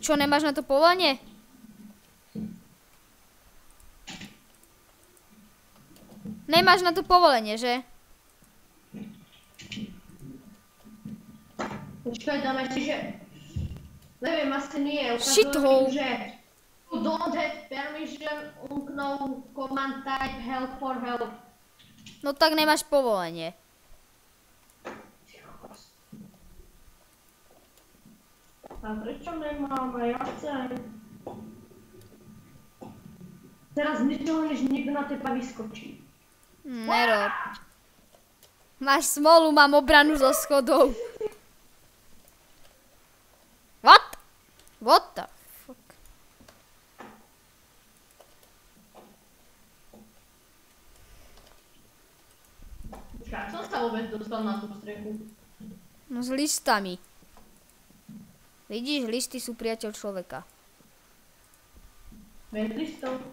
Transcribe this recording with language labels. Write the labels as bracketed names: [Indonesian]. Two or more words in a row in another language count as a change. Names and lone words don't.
[Slovak] Čo, nemáš na to povolenie? Nemáš na to povolenie, že? Počkaj, dáme si, že... Neviem, asi nie. Shithole. [English] Že you don't have permission, unknown command type help for help. [Slovak] No tak nemáš povolenie. A prečo nemám? A ja chcem. Teraz ničoho, než niekto na teba vyskočí. Nerob. Máš smolu, mám obranu zo schodov. [English] What? What the fuck? [Slovak] Počkaj, som sa vôbec dostal na tú strechu. No s listami. Vidíš, listy sú priateľ človeka. Bez listov.